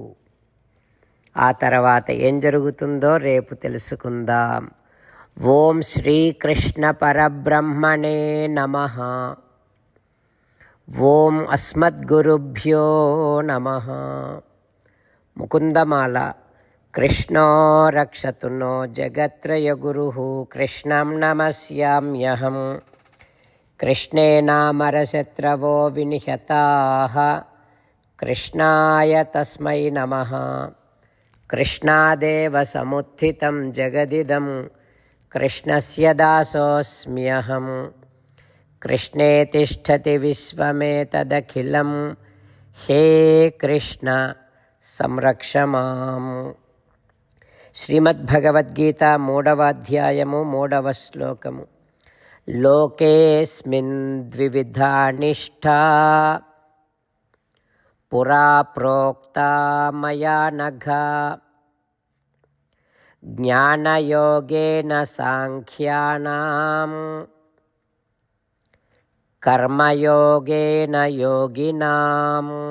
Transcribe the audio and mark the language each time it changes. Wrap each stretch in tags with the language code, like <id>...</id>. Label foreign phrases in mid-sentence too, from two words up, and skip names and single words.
<te>ఆ తర్వాత ఏం జరుగుతుందో రేపు తెలుసుకుందాం.</te> <sa>ఓం శ్రీకృష్ణ పరబ్రహ్మణే నమః. ఓం అస్మద్గురుభ్యో నమః. ముకుందమాల कृष्णो रक्षतु नो जगत्त्रयगुरुः कृष्णं नमस्याम्यहम्। कृष्णे नामरशत्रवो विनिहताः कृष्णाय तस्मै नमः। कृष्णादेव समुत्थितं जगदिदं कृष्णस्य दासोऽस्म्यहम्। कृष्णे तिष्ठति विश्वमेतदखिलं हे कृष्ण संरक्ष माम्।</sa> <te>శ్రీమద్భగవద్గీత 3వ అధ్యాయము 3వ శ్లోకము.</te> <sa>లోకేస్మిన్ ద్వివిధా నిష్ఠా పురా ప్రోక్తా మయా నఘ జ్ఞానయోగేన సాంఖ్యానాం కర్మయోగేన యోగినాం.</sa>